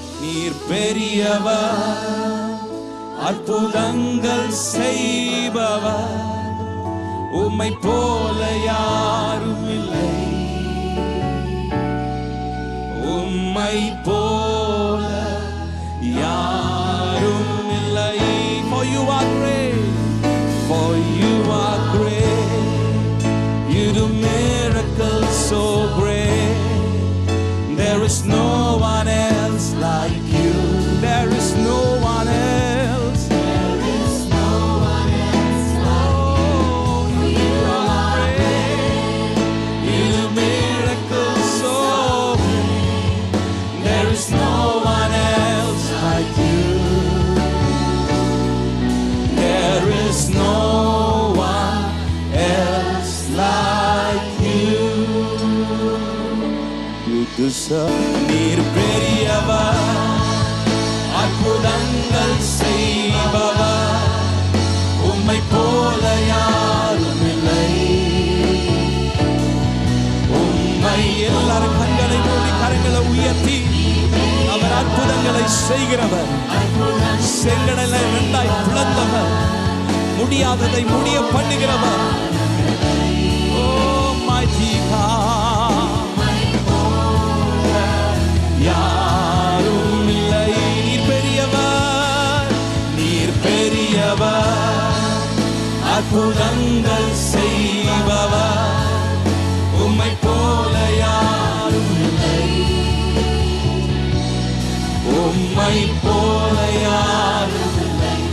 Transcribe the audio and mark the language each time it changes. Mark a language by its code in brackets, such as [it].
[ta] நீர் பெரியவர், அற்புதங்கள் செய்பவர், உம்மை போல யாரும் இல்லை, உம்மை போல யாரும் இல்லை. [en] For you are great, for you are great, you do miracles so great, there is no one else like you, there is no one else, there is no one else like you are great, you do miracles so great, there is no one else like you, there is no one else like you. You deserve. [ta] நீர் பெரியவர், அற்புதங்கள் செய்பவர், உம்மை போல யாரும் இல்லை, உம்மை. எல்லாரும் கண்களை மூடி கரங்களை உயர்த்தி, அவர் அற்புதங்களை செய்கிறவர், செங்கடலை இரண்டாய் பிளந்தவர், முடியாததை முடிய பண்ணுகிறவர். [en] Oh mighty God, [ta] யாரும் இல்லை. நீர் பெரியவர், நீர் பெரியவர், அற்புதங்கள் செய்பவர், உம்மை போல யாரும் இல்லை, உம்மை போல யாரும் இல்லை.